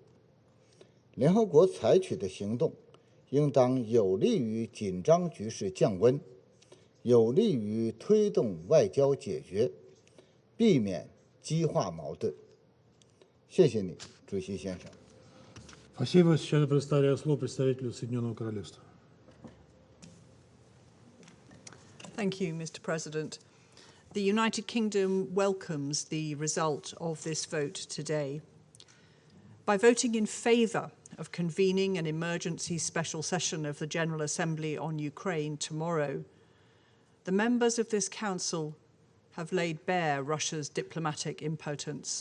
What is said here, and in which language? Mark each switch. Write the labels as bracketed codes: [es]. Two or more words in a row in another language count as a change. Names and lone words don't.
[zh] 联合国采取的行动应当有利于紧张局势降温，有利于推动外交解决，避免激化矛盾。谢谢你，主席先生。 [ru] Спасибо. Сейчас я предоставляю слово представителю Соединенного Королевства. [en] Thank you, Mr. President. The United Kingdom welcomes the result of this vote today. By voting in favour of convening an emergency special session of the General Assembly on Ukraine tomorrow, the members of this Council have laid bare Russia's diplomatic impotence.